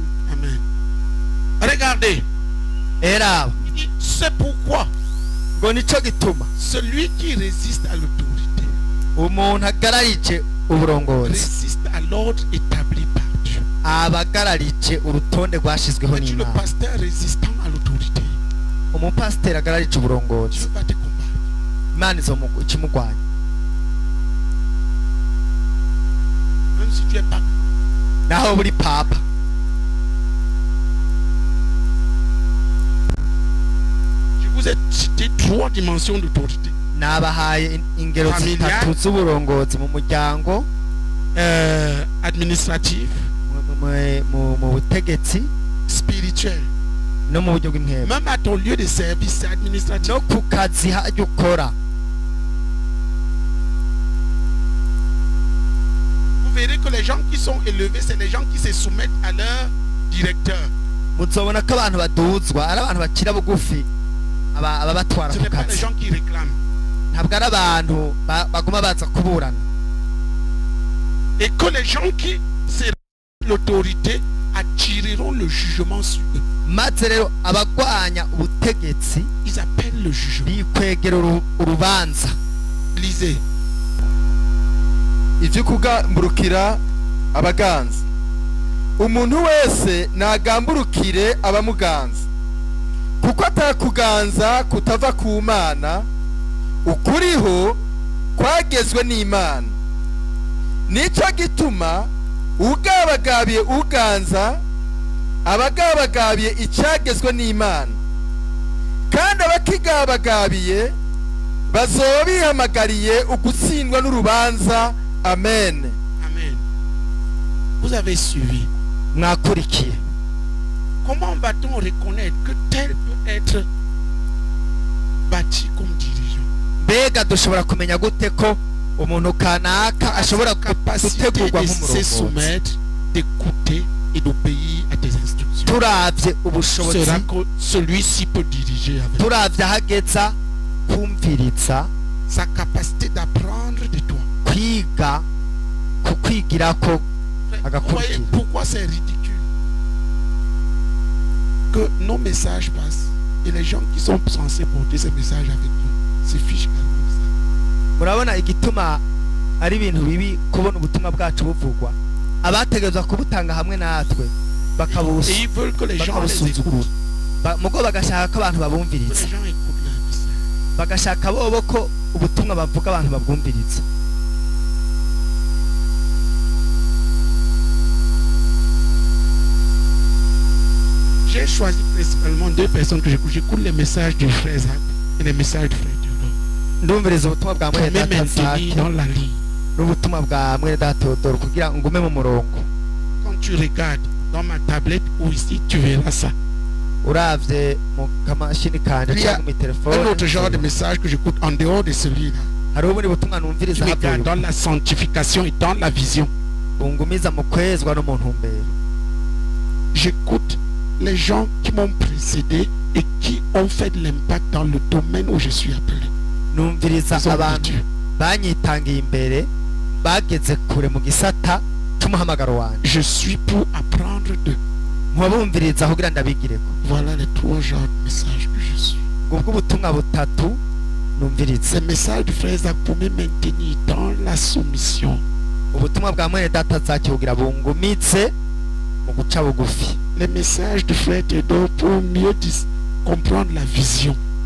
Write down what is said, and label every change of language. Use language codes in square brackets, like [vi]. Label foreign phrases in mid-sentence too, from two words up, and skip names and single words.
[fr] Amen. Regardez. [rn] Era [fr] Il dit, c'est pourquoi [rn] ngo nico gituma [fr] celui qui résiste à l'autorité [rn] umuntu agararije uburongozi [fr] résiste à l'ordre établi par Dieu. [rn] abagararije urutonde rwashizweho [fr] Es-tu le [rn] n'Imana. [fr] pasteur résistant à l'autorité? [rn] Umupasiteri agararije uburongozi, [fr] Dieu va te combattre. [rn] Imana ikimugwanya. [fr] Même si tu es pas. [rn] Naho buri papa [fr] Je vous ai cité 3 dimensions d'autorité. [rn] nabahaye ingero [fr] Familial. [rn] zitatu z'uburongozi mu muryango, [fr] Administratif, [rn] mu butegetsi [fr] spirituel. [rn] no mu buryo bw'impembo, [fr] Même à ton lieu de service, c'est administratif. [rn] no ku kazi hajya ukora. [fr] Vous verrez que les gens qui sont élevés, c'est les gens qui se soumettent à leur directeur. [rn] Muzobona ko abantu baduzwa ari abantu bakira bugufi ababatwara [fr] Ce [rn] ku [fr] n'est pas les [rn] kazi, [fr] gens qui réclament. [rn] ntabwo ari abantu baguma baza kuburana. [fr] Et que les gens qui seront l'autorité attireront le jugement sur eux. [rn] Maze rero abagwanya ubutegetsi [fr] Ils appellent le jugement. [rn] bikwegera urubanza. [fr] Lisez. [rn] ivyo kugamburukira abaganza. Umuntu wese nagamburukire abamuganza, kuko atakuganza kutava ku Mana, ukuriho kwagezwe n'Imana. Nico gituma ugabagabiye uganza abagabagabiye icyagezwe n'Imana, kandi abakigabagabiye bazoba bihamagariye ugutsindwa n'urubanza. Amen. [fr] Amen. Vous avez suivi. [rn] Mwakurikiye. [fr] Comment va-t-on reconnaître que tel peut être bâti comme dirigeant? [rn] Mbega dushobora kumenya gute ko umuntu kanaka ashobora [fr] Capacité [rn] gutegurwa [fr] de se [rn] nk'umurongozi? [fr] soumettre, d'écouter et d'obéir à tes instructions. [rn] Turavye ubushobozi, [fr] Sera que celui-ci peut diriger avec [rn] turavye ahageza kumviriza, [fr] sa capacité d'apprendre de toi. [rn] kwiga, kukwigirako [fr] Vous voyez [rn] agakurikira. [fr] pourquoi c'est ridicule que nos messages passent et les gens qui sont censés porter ces messages avec nous se fichent carrément de ça. [rn] Murabona igituma ari ibintu bibi kubona ubutumwa bwacu buvugwa, abategerezwa kubutanga hamwe natwe [fr] Et ils veulent que les gens les [rn] bakabusuzugura, [fr] écoutent. [rn] mugo bagashaka ko abantu [fr] Que [rn] babumviriza, [fr] les gens écoutent leur message. [rn] bagashaka bobo ko ubutumwa bavuga abantu babwumviriza. [fr] J'ai choisi principalement 2 personnes que j'écoute. J'écoute les messages du frère Zach et les messages du frère Théodore. [rn] Ndumviriza ubutumwa bwa [fr] Pour [rn] mwene [fr] me [rn] data [fr] maintenir [rn] Zaki [fr] dans la ligne. [rn] n'ubutumwa bwa mwene data Theodore kugira ngo ngume mu murongo. [fr] Quand tu regardes dans ma tablette ou ici, tu verras ça. [rn] Uravye mu kamashini kanje [fr] Il y a [rn] cyangwa mu [fr] un [rn] telefone, [fr] autre genre de message que j'écoute en dehors de celui-là. [rn] hariho ubundi butumwa [fr] Tu [rn] numviriza [fr] regardes dans la sanctification et dans la vision. [rn] bungumiza mu kwezwa no mu ntumbero. [fr] J'écoute les gens qui m'ont précédé et qui ont fait de l'impact dans le domaine où je suis appelé. [rn] Numviriza [fr] Ils ont [rn] abantu [fr] Dieu. [rn] banyitangiye imbere bageze kure mu gisata cy'umuhamagaro wanjye. [fr] Je suis pour apprendre d'eux. [rn] Nkabumviriza kugira ndabigireko. [fr] Voilà les 3 genres de messages que je suis. [rn] Ubwo ubutumwa butatu numviriza. [fr] Ces messages du frère Zach pour me maintenir dans la soumission. [rn] Ubutumwa bwa mwene data Zaki kugira bungumitse mu guca bugufi. [fr] Les messages du frère Théodore pour mieux comprendre la vision.